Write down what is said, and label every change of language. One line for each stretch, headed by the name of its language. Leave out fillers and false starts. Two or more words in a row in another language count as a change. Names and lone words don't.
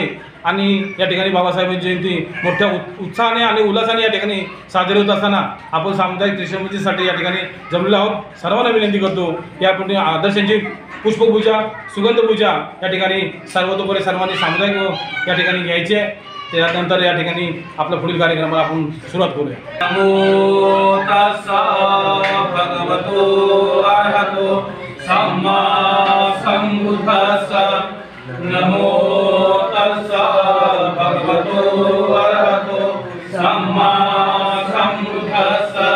Marathi: आणि या ठिकाणी बाबासाहेबांची जयंती मोठ्या उत्साहाने आणि उल्हासाने या ठिकाणी साजरी होत असताना आपण सामुदायिक त्रिशंकूसाठी या ठिकाणी जमलेलो आहोत. सर्वांना विनंती करतो की आपण आदर्शांची पुष्पपूजा सुगंधपूजा या ठिकाणी सर्वतोपरी सर्वांनी सामुदायिक या ठिकाणी घ्यायची आहे. त्यानंतर या ठिकाणी आपल्या पुढील कार्यक्रमाला आपण सुरुवात करूया.
Pali: नमो तस्सा भगवतो अरहतो सम्मा सम्बुद्धस्सा. नमो तस्सा भगवतो अरहतो सम्मा सम्बुद्धस्सा.